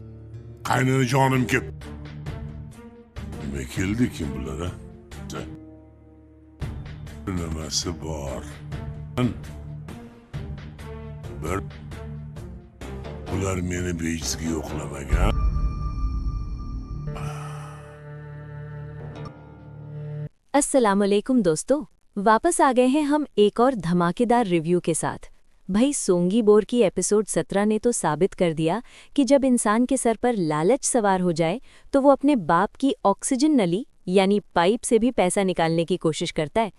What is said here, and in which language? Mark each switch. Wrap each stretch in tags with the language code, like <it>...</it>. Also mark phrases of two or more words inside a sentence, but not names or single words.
<uz>Qaynanajonim kelib. Nima keldi kim bular, ha? Nimasi bor? Bir bular meni bejizga yo'qlamagan.</uz> <hi>अस्सलामुअलैकुम दोस्तों, वापस आ गए हैं हम एक और धमाकेदार रिव्यू के साथ। भाई सोंगी बोर की एपिसोड 17 ने तो साबित कर दिया कि जब इंसान के सर पर लालच सवार हो जाए तो वो अपने बाप की ऑक्सीजन नली यानी पाइप से भी पैसा निकालने की कोशिश करता है।</hi>